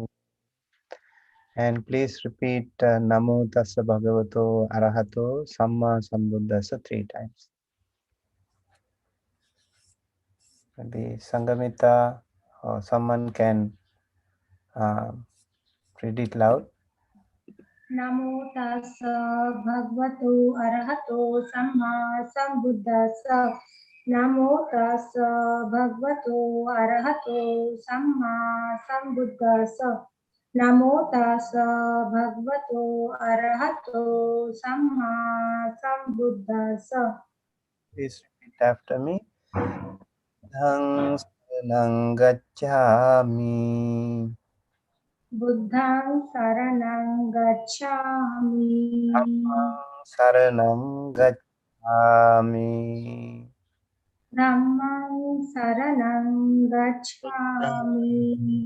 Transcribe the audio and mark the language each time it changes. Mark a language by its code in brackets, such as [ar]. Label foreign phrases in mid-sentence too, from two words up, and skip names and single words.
[en] And please repeat [pi] Namo Tassa Bhagavato Arahato Samma Sambuddhassa [en] 3 times. Maybe Sangamita or someone can read it loud. [pi] Namo tassa bhagavato arahato samma sambuddhassa. Namo tassa bhagavato arahato samma sambuddhassa. Namo tassa bhagavato arahato samma sambuddhassa. [en] Please repeat after me. [pi] Buddhang saranang gacchami. Buddhang saranang gacchami. Dhammang saranang gacchami. Dhammang saranang gacchami.